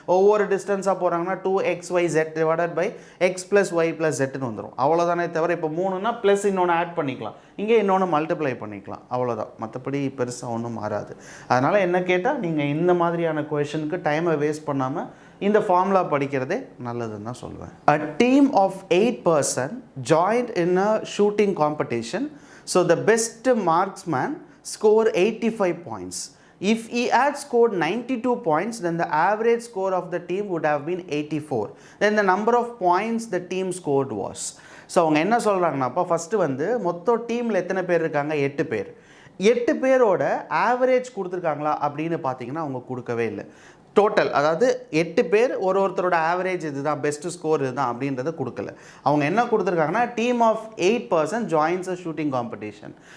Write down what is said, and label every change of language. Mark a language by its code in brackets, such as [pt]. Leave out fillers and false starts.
[ta] ஒவ்வொரு டிஸ்டன்ஸாக போகிறாங்கன்னா 2xyz divided by x + y + zன்னு வந்துடும். அவ்வளோதானே தவிர இப்போ 3னா ப்ளஸ் இன்னொன்று ஆட் பண்ணிக்கலாம், இங்கே இன்னொன்று மல்டிப்ளை பண்ணிக்கலாம், அவ்வளோதான். மற்றபடி பெருசாக ஒன்றும் மாறாது. அதனால் என்ன கேட்டால் நீங்கள் இந்த மாதிரியான கொஷனுக்கு டைமை வேஸ்ட் பண்ணாமல் இந்த ஃபார்முலா படிக்கிறதே நல்லதுன்னு தான் சொல்லுவேன். [en] A team of 8 person joined in a shooting competition. So the best marksman scored 85 points. If he had scored 92 points, then the average score of the team would have been 84. Then the number of points the team scored was. [ta] So அவங்க என்ன சொல்கிறாங்கன்னாப்பா, first வந்து மொத்தம் டீமில் எத்தனை பேர் இருக்காங்க 8 பேர். 8 பேரோட ஆவரேஜ் கொடுத்துருக்காங்களா அப்படின்னு பார்த்தீங்கன்னா அவங்க கொடுக்கவே இல்லை. டோட்டல், அதாவது 8 பேர் ஒருத்தரோட ஆவரேஜ் இதுதான், பெஸ்ட்டு ஸ்கோர் இதுதான் அப்படின்றத கொடுக்கல. அவங்க என்ன கொடுத்துருக்காங்கன்னா [en] Team of 8 person joins a shooting competition.